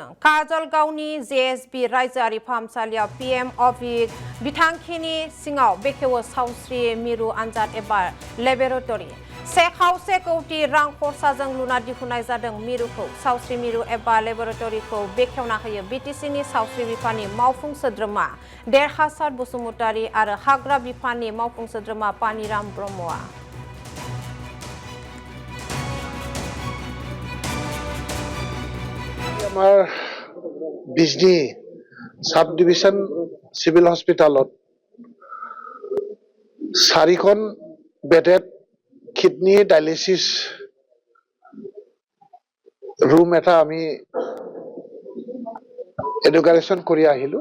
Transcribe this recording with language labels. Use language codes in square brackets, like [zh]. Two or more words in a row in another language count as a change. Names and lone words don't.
[brx] काजलगावनि जेएसबी रायजोआरि फाहामसालियाव पीएम अभिक बिथांखिनि सिङाव बेखेवो सावस्रि मिरु आनजाद एबा लेबरेटरि। 1.5 कौटि रां खरसाजों लुना दिहुननाय जादों मिरुखौ। सावस्रि मिरु एबा लेबरेटरिखौ बेखेवना होयो बिटिसिनि सावस्रि बिफाननि मावफुं सोद्रोमा देरहासार बसुमतारी आरो हाग्रा बिफाननि मावफुं सोद्रोमा पानिराम ब्रह्मआ। [as] আমাৰ বিজনী [en] sub division civil hospital [as] 4খন [en] bedded kidney dialysis room [as] এটা আমি ইনগ্ৰেশ্যন কৰি আহিলো।